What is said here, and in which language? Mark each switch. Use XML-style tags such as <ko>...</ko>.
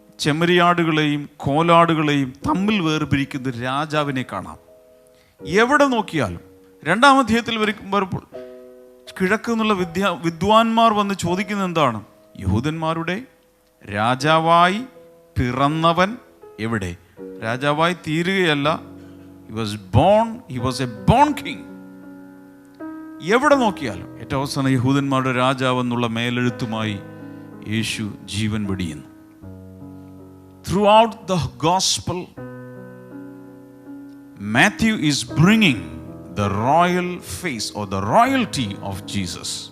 <ml>ചെമ്മരിയാടുകളെയും കോലാടുകളെയും തമ്മിൽ വേർപിരിക്കുന്ന രാജാവിനെ കാണാം. എവിടെ നോക്കിയാലും 2-ാം അധ്യായത്തിൽ വരുമ്പോൾ കിഴക്ക് നിന്നുള്ള വിദ്വാൻമാർ വന്ന് ചോദിക്കുന്നത് എന്താണ്? യഹൂദന്മാരുടെ രാജാവായി പിറന്നവൻ എവിടെ? രാജാവായി തീരുകയല്ല,</ml> <en>he was a born king.</en> <ml>എവിടെ നോക്കിയാലും ഏറ്റവും അവസാനം യഹൂദന്മാരുടെ രാജാവ് എന്നുള്ള മേലെഴുത്തുമായി യേശു ജീവൻ വെടിയുന്നു.</ml> <en>Throughout the gospel, Matthew is bringing the royal face or the royalty of Jesus.</en>